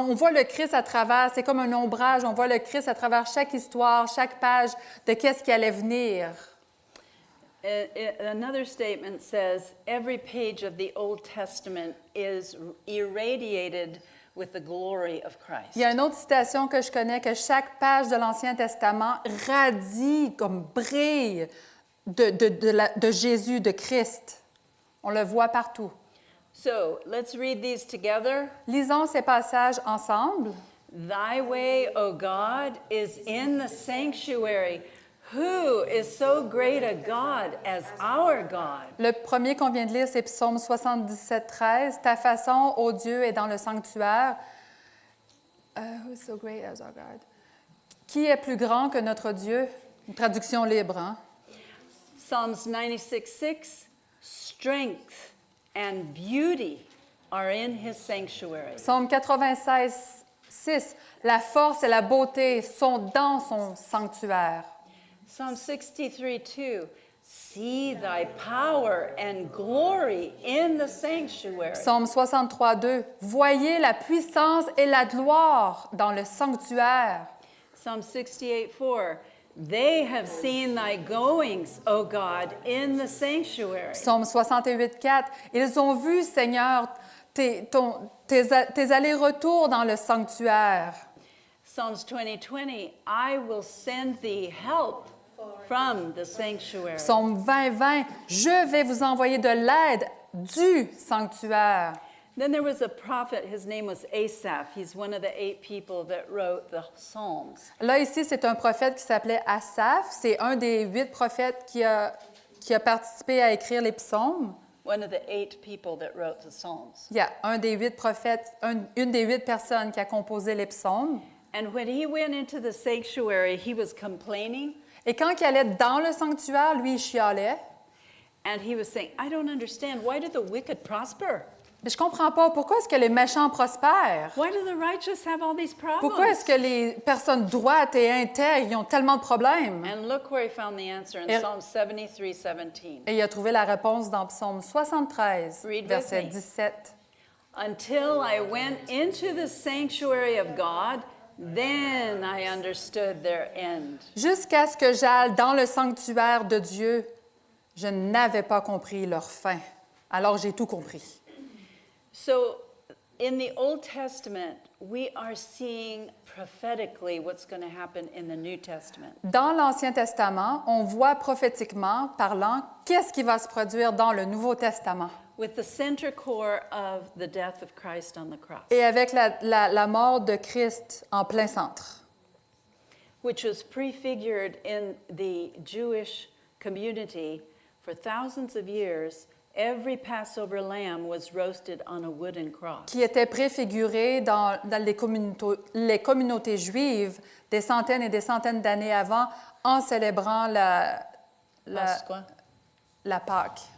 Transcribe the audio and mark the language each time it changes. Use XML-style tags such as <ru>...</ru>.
<fr>On voit le Christ à travers, c'est comme un ombrage, on voit le Christ à travers chaque histoire, chaque page de qu'est-ce qui allait venir.</fr> <en>Another statement says, every page of the Old Testament is irradiated with the glory of Christ.</en> <fr>Il y a une autre citation que je connais, que chaque page de l'Ancien Testament radie, comme brille, de Jésus, de Christ. On le voit partout.</fr> <en>So, let's read these together.</en> <fr>Lisons ces passages ensemble.</fr> <en>Thy way, O God, is in the sanctuary. Who is so great a God as our God?</en> <fr>Le premier qu'on vient de lire, c'est Psaume 77, 13. Ta façon, ô Dieu, est dans le sanctuaire.</fr> <en>Who is so great as our God?</en> <fr>Qui est plus grand que notre Dieu? Une traduction libre, hein?</fr> <en>Psalms 96:6. Strength and beauty are in his sanctuary.</en> <fr>Psaume 96, 6. La force et la beauté sont dans son sanctuaire.</fr> <en>Psalm 63:2. See thy power and glory in the sanctuary.</en> <fr>Psaume 63, 2. Voyez la puissance et la gloire dans le sanctuaire.</fr> <en>Psalm 68:4. They have seen thy goings, O God, in the sanctuary.</en> <fr>Psaume 68, 4. Ils ont vu, Seigneur, tes allers-retours dans le sanctuaire.</fr> <en>Psalms 20:20. I will send thee help from the sanctuary.</en> <fr>Psaume 20, 20. Je vais vous envoyer de l'aide du sanctuaire.</fr> <en>Then there was a prophet, his name was Asaph. He's one of the 8 people that wrote the Psalms.</en> <fr>Là, ici, c'est un prophète qui s'appelait Asaph. C'est un des 8 prophètes qui a participé à écrire les psaumes.</fr> <en>One of the 8 people that wrote the Psalms.</en> <fr>Il y a un des 8 prophètes, une des 8 personnes qui a composé les psaumes.</fr> <en>And when he went into the sanctuary, he was complaining.</en> <fr>Et quand il allait dans le sanctuaire, lui, il chialait.</fr> <en>And he was saying, I don't understand. Why do the wicked prosper?</en> <fr>Mais je comprends pas, pourquoi est-ce que les méchants prospèrent?</fr> <en>Why do the righteous have all these problems?</en> <fr>Pourquoi est-ce que les personnes droites et intègres ils ont tellement de problèmes?</fr> <en>And look where he found the answer in</en> <fr>Et-</fr> <en>Psalm 73:17.</en> <fr>Et il a trouvé la réponse dans Psaume 73,</fr> <en>Read with</en> <fr>verset</fr> <en>me.</en> <fr>17.</fr> <en>Until I went into the sanctuary of God, then I understood their end.</en> <fr>Jusqu'à ce que j'aille dans le sanctuaire de Dieu, je n'avais pas compris leur fin. Alors j'ai tout compris.</fr> <en>So, in the Old Testament, we are seeing prophetically what's going to happen in the New Testament.</en> <fr>Dans l'Ancien Testament, on voit prophétiquement parlant qu'est-ce qui va se produire dans le Nouveau Testament.</fr> <en>With the center core of the death of Christ on the cross,</en> <fr>Et avec la mort de Christ en plein centre,</fr> <en>which was prefigured in the Jewish community for thousands of years. Every Passover lamb was roasted on a wooden cross.</en> <fr>qui était préfiguré dans les communautés juives des centaines et des centaines d'années avant en célébrant la Pâque.</fr>